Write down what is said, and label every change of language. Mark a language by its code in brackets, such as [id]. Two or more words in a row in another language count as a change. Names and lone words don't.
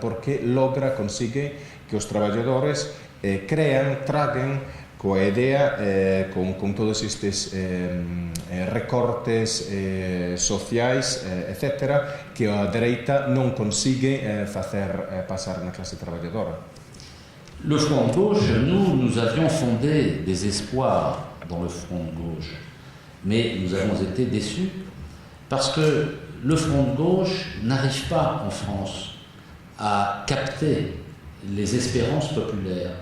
[gl] Porque consigue que os traballadores crean, traguen coa idea, con todos estes recortes sociais, etc., que a dereita non consigue facer pasar na clase traballadora. [fr] Le Front de gauche, nous avions fondé des espoirs dans le Front de gauche, mais nous avons été déçus parce que le Front de gauche n'arrive pas en France à capter les espérances populaires.